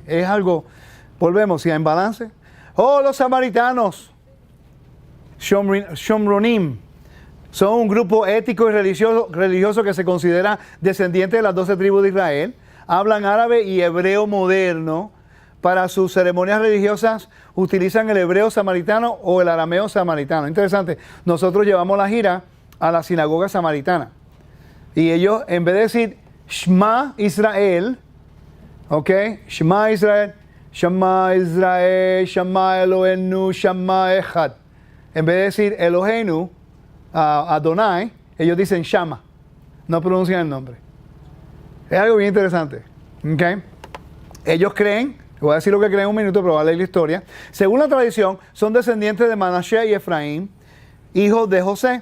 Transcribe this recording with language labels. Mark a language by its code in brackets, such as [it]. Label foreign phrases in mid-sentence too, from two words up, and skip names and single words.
[es] Es algo, volvemos, si hay en balance. Oh, los samaritanos, Shomronim, son un grupo ético y religioso que se considera descendiente de las 12 tribus de Israel. Hablan árabe y hebreo moderno. Para sus ceremonias religiosas utilizan el hebreo samaritano o el arameo samaritano. Interesante. Nosotros llevamos la gira a la sinagoga samaritana. Y ellos, en vez de decir [he] Shema Israel, [es] ¿ok? [he] Shema Israel, Shema Israel, Shema Elohenu, Shema Echad. [es] En vez de decir [he] Elohenu, Adonai, [es] ellos dicen Shama. No pronuncian el nombre. Es algo bien interesante. ¿Ok? Ellos creen, voy a decir lo que creen en un minuto, pero voy a leer la historia. Según la tradición, son descendientes de Manashe y Efraín, hijos de José.